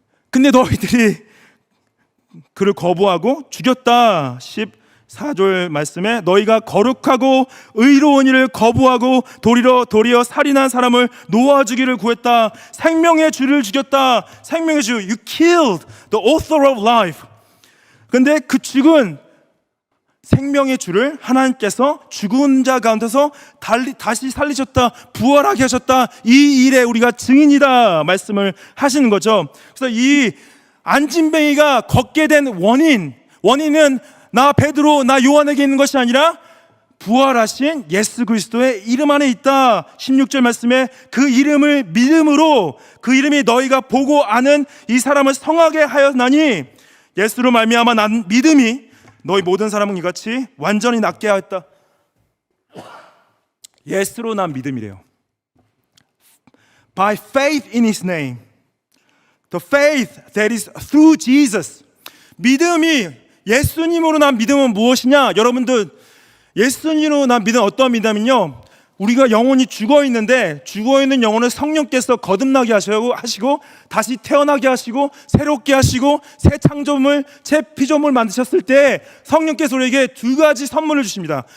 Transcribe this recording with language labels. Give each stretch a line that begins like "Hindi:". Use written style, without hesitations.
Korean: 근데 너희들이 그를 거부하고 죽였다. 14절 말씀에 너희가 거룩하고 의로운 일을 거부하고 도리어 살인한 사람을 놓아주기를 구했다. 생명의 주를 죽였다. 생명의 주,
English: you killed the author of life.
Korean: 근데 그 죽은 생명의 주를 하나님께서 죽은 자 가운데서 다시 살리셨다. 부활하게 하셨다. 이 일에 우리가 증인이다 말씀을 하시는 거죠. 그래서 이 안진뱅이가 걷게 된 원인은 나 베드로, 나 요한에게 있는 것이 아니라 부활하신 예수 그리스도의 이름 안에 있다. 16절 말씀에 그 이름을 믿음으로 그 이름이 너희가 보고 아는 이 사람을 성하게 하였나니 예수로 말미암아 난 믿음이 너희 모든 사람은 이같이 완전히 낫게 하였다. 예수로 난 믿음이래요.
English: By faith in His name. The faith that is through Jesus.
Korean: 믿음이 예수님으로 난 믿음은 무엇이냐? 여러분들 예수님으로 난 믿음은 어떤 믿음이냐면요, 우리가 영혼이 죽어있는데 죽어있는 영혼을 성령께서 거듭나게 하시고 다시 태어나게 하시고 새롭게 하시고 새 창조물, 새 피조물 만드셨을 때 성령께서 우리에게 두 가지 선물을 주십니다.